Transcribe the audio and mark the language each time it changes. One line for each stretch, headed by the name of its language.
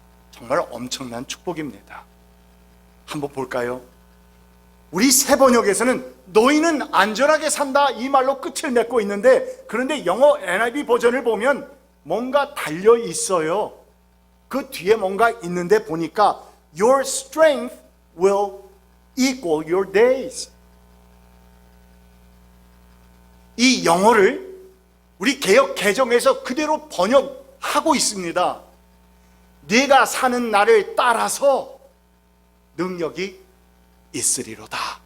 Korean: 정말 엄청난 축복입니다. 한번 볼까요? 우리 세 번역에서는 너희는 안전하게 산다 이 말로 끝을 맺고 있는데, 그런데 영어 NIV 버전을 보면 뭔가 달려 있어요. 그 뒤에 뭔가 있는데 보니까
English: Your strength will equal your days.
Korean: 이 영어를 우리 개역 개정에서 그대로 번역하고 있습니다. 네가 사는 날을 따라서 능력이 있으리로다.